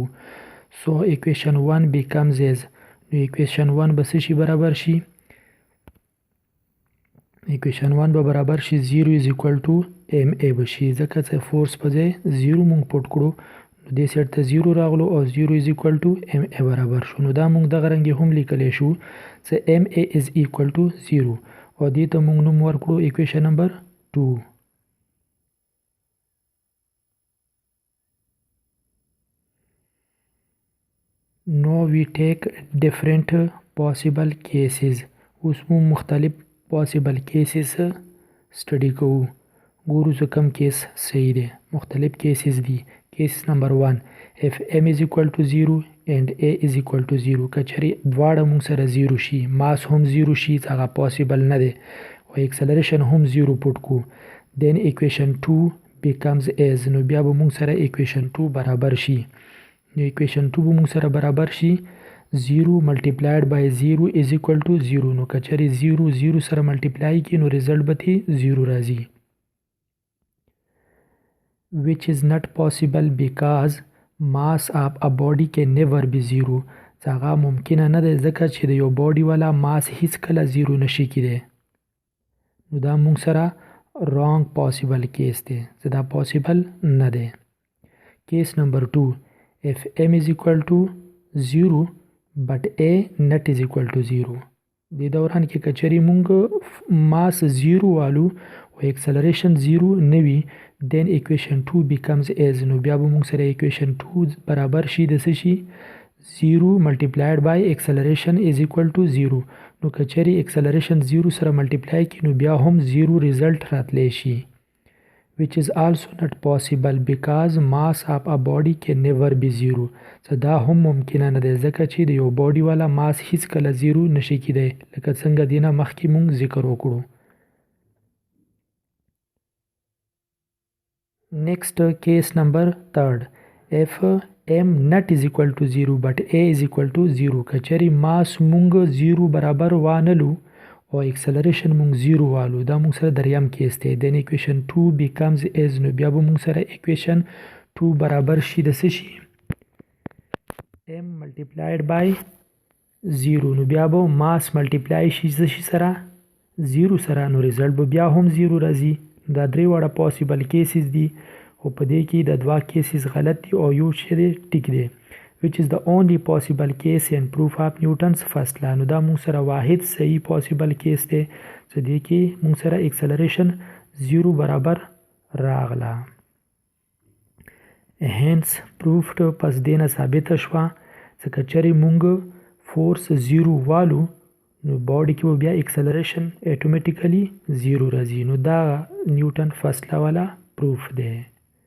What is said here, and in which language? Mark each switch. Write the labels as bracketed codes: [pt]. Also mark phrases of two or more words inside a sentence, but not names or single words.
[en] so equation 1 becomes as, [ps] نو ایکویشن 1 به څه شي برابر شي؟ ایکویشن 1 به برابر شي [en] 0 is equal to m a [ps] به شي، ځکه چې فورس په ځای 0 موږ پوټ کړو، نو دې سایډ ته 0 راغلو او [en] 0 is equal to m a [ps] برابر شو. نو دا موږ دغه رنګ هم لیکلی شو چې [en] m a is equal to 0 [ps] او دې ته موږ نوم ورکړو [en] equation number 2. Now we take different possible cases. [ps] اوس مو مختلف [en] possible cases study [ps] کوو. ګورو چې کوم کیس صحیح دی. مختلف cases دي. [en] Case number 1. If m is equal to 0 and a is equal to 0. [ps] کچری دواړه موږ سره 0 شي، ماس هم 0 شي، هغه possible نه دی، او acceleration هم 0 پوټ کو. [en] Then equation 2 becomes as. [ps] نو بیا به موږ سره equation 2 برابر شي. نو equation 2 به موږ سره برابر شي [en] 0 multiplied by 0 is equal to 0. [ps] نو کچری 0 0 سره ملټیپلای کی نو ریزلټ به تی 0 راځي. [en] Which is not possible because mass of a body can never be 0. [ps] هغه ممکنه نه ده ځکه چې د یو باډي والا ماس هیڅ کله 0 نشي کېدی. نو دا موږ سره [en] wrong possible case [ps] دی، چې دا possible نه دی. [en] Case number 2. If m is equal to 0 but a not is equal to 0. [ps] دې دوران کې کچری مونږ ماس 0 والو او acceleration 0 نه وي، [en] then equation 2 becomes as. [ps] نو بیا به مونږ سره equation 2 برابر شي د څه شي [en] 0 multiplied by acceleration is equal to 0. [ps] نو کچری acceleration 0 سره ملټیپلای کی نو بیا هم 0 ریزلټ راتلی شي. [en] Which is also not possible because mass of a body can never be 0. [ps] so دا هم ممکنه نه ده ځکه چې د یو باډي والا ماس هیڅ کله 0 نشي کېدی، لکه څنګه دینه مخکې مونږ ذکر وکړو. [en] Next case number 3. If m not is equal to 0 but a is equal to 0. [ps] کچری ماس مونږ 0 برابر وانلو او acceleration مونږ 0 والو، دا مونږ سره دریم کیس دی. [en] then equation 2 becomes as. [ps] نو بیا به مونږ سره equation 2 برابر شي د څه شي [en] m multiplied by 0. [ps] نو بیا به ماس ملټیپلای شي د شي سره 0 سره، نو ریزلټ به بیا هم 0 راځي. دا درې واړه [en] possible cases [ps] دي او په دې کې د دوا cases غلط دي او یو چې دی ټیک دی. [en] which is the only possible case in proof of Newton's first law. [ps] نو دا مونږ سره واحد صحیح [en] possible case [ps] دی چې دې کې مونږ سره acceleration 0 برابر راغله. [en] hence proved [ps] پس دینه ثابته شوه چې کچری مونږ فورس 0 والو نو باډي کې بیا acceleration automatically 0 راځي. نو دا نیوټن فرست لا والا پروف دی.